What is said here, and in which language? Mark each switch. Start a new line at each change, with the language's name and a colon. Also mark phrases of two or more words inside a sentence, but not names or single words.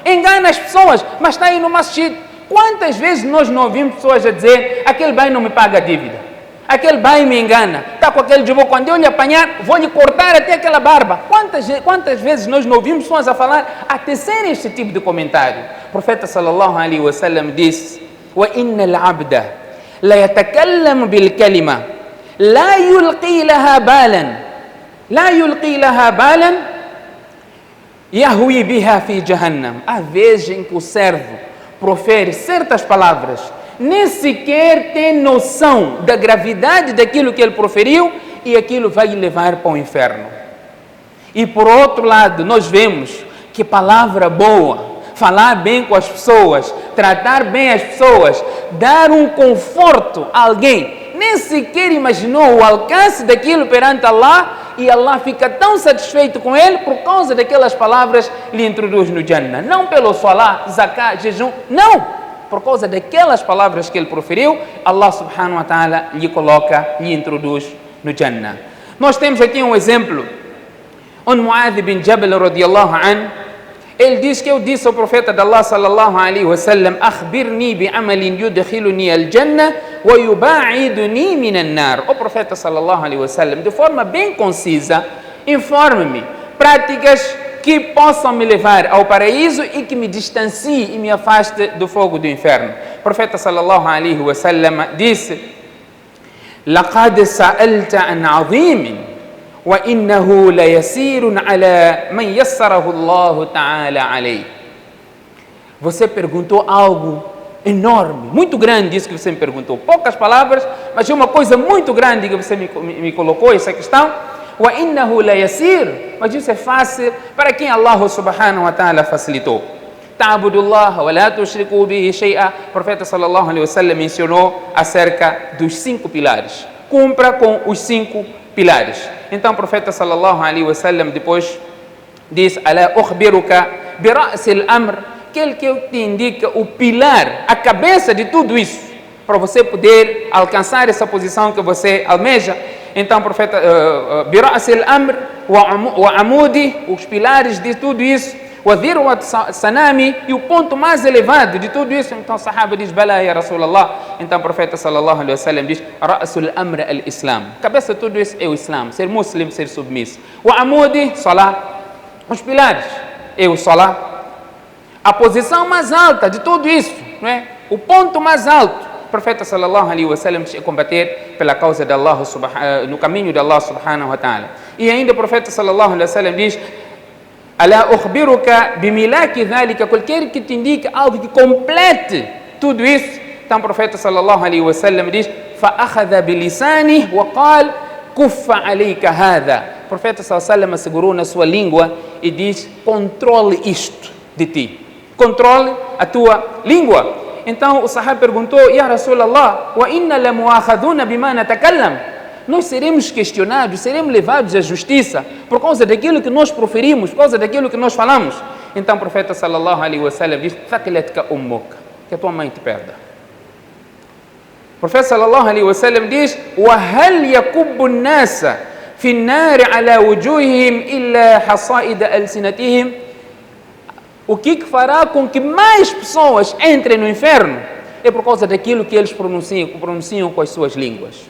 Portuguese: engana as pessoas, mas está aí no masjid. Quantas vezes nós não ouvimos pessoas a dizer, aquele bem não me paga a dívida, aquele bem me engana, está com aquele jubô, quando eu lhe apanhar, vou lhe cortar até aquela barba. Quantas vezes nós não ouvimos pessoas a falar, a tecer este tipo de comentário? O profeta
Arabic: صلى الله عليه وسلم
Portuguese: disse,
Arabic: وَإِنَّ الْعَبْدَ لَيَتَكَلَّمُ بِالْكَلِمَةِ لَا يُلْقِي لَهَا بَالًا يَهْوِي بِهَا فِي جَهَنَّمَ.
Portuguese: Há vezes em que o servo profere certas palavras, nem sequer tem noção da gravidade daquilo que ele proferiu e aquilo vai lhe levar para o inferno. E por outro lado, nós vemos que palavra boa, falar bem com as pessoas, tratar bem as pessoas, dar um conforto a alguém, nem sequer imaginou o alcance daquilo perante Allah e Allah fica tão satisfeito com ele por causa daquelas palavras lhe introduz no Jannah. Não pelo salat, zakat, jejum, não! Por causa daquelas palavras que ele proferiu, Allah
Arabic: سبحانه وتعالى
Portuguese: lhe introduz no Jannah. Nós temos aqui um exemplo, onde Mu'adh bin Jabal
Arabic: رضي الله عنه,
Portuguese: ele diz que eu disse ao profeta de Allah
Arabic: صلى الله عليه وسلم, أخبرني بعمل يدخلني الجنة ويباعدني من النار.
Portuguese: O profeta
Arabic: صلى الله عليه وسلم,
Portuguese: de forma bem concisa, informe-me práticas que possam me levar ao paraíso e que me distancie e me afaste do fogo do inferno. O profeta
Arabic: صلى الله عليه وسلم disse, لقد سألت عن عظيم وَإِنَّهُ لَيَسِيرٌ عَلَى مَنْ يَسَّرَهُ اللَّهُ تَعَالَى عَلَيْهِ.
Portuguese: Você perguntou algo enorme, muito grande isso que você me perguntou. Poucas palavras, mas é uma coisa muito grande que você me colocou essa questão.
Arabic: وَإِنَّهُ لَيَسِيرٌ.
Portuguese: Mas isso é fácil para quem Allah
Arabic: سبحانه وتعالى
Portuguese: facilitou.
Arabic: تَعْبُدُ اللَّهَ وَلَا تُشْرِكُوا بِهِ شَيْئًا.
Portuguese: O profeta
Arabic: صلى الله عليه وسلم
Portuguese: mencionou acerca dos 5 pilares. Cumpra com os 5 pilares. Então o profeta
Arabic: صلى الله عليه وسلم
Portuguese: depois diz,
Arabic: ألا أخبرك برأس الأمر,
Portuguese: aquele que te indica o pilar, a cabeça de tudo isso, para você poder alcançar essa posição que você almeja. Então o profeta,
Arabic: برأس الأمر وعموده,
Portuguese: os pilares de tudo isso,
Arabic: وذروة سنامه,
Portuguese: e o ponto mais elevado de tudo isso. Então o sahaba diz,
Arabic: بلى يا رسول الله.
Portuguese: Então o profeta
Arabic: صلى الله عليه وسلم
Portuguese: diz,
Arabic: رأس الأمر الإسلام,
Portuguese: cabeça de tudo isso é o Islam, ser muslim, ser submisso.
Arabic: وعموده، الصلاة,
Portuguese: os pilares é o salah, a posição mais alta de tudo isso, não é? O ponto mais alto. O profeta
Arabic: صلى الله عليه وسلم
Portuguese: diz, é combater pela causa de Allah, no caminho de Allah
Arabic: سبحانه وتعالى.
Portuguese: E ainda o profeta
Arabic: صلى الله عليه وسلم
Portuguese: diz,
Arabic: ألا أخبرك بملاك ذلك,
Portuguese: qualquer que te indique algo que complete tudo isso. Então o profeta
Arabic: صلى الله عليه وسلم
Portuguese: diz,
Arabic: فأخذ بلسانه وقال كف عليك هذا.
Portuguese: O profeta
Arabic: صلى الله عليه وسلم
Portuguese: segurou na sua língua e diz, controle isto de ti, controle a tua língua. Então o sahaba perguntou,
Arabic: يا رسول الله، وإنا لمؤاخذون بما نتكلم.
Portuguese: Nós seremos questionados, seremos levados à justiça por causa daquilo que nós proferimos, por causa daquilo que nós falamos. Então o profeta
Arabic: صلى الله عليه وسلم
Portuguese: diz,
Arabic: ثكلتك أمك,
Portuguese: que a tua mãe te perda. O profeta
Arabic: صلى الله عليه وسلم diz, وهل يكب الناس في النار على وجوههم إلا حصائد ألسنتهم.
Portuguese: O que fará com que mais pessoas entrem no inferno é por causa daquilo que eles pronunciam com as suas línguas.